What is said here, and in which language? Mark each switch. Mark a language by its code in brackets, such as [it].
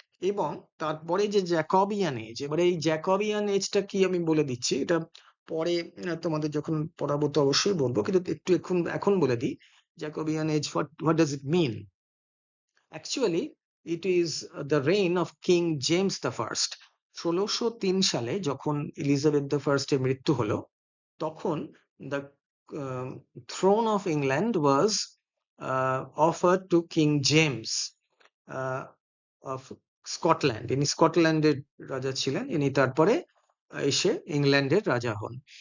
[bn] এবং তারপরে যে জ্যাকবিয়ান এজ, এবারে এই জ্যাকবিয়ান এজটা কি আমি বলে দিচ্ছি, এটা পরে তোমাদের যখন পড়াবো তো অবশ্যই বলবো, কিন্তু একটু এখন বলে দিই Jacobean age [en] what does it mean. Actually it is the reign of King James the First. [bn] 1603 সালে যখন এলিজাবেথ দ্য ফার্স্ট এর মৃত্যু হলো, তখন [en] the throne of England was offered to King James of [bn] Scotland. ইনি স্কটল্যান্ডের রাজা ছিলেন, ইনি তারপরে এসে ইংল্যান্ডের রাজা হন।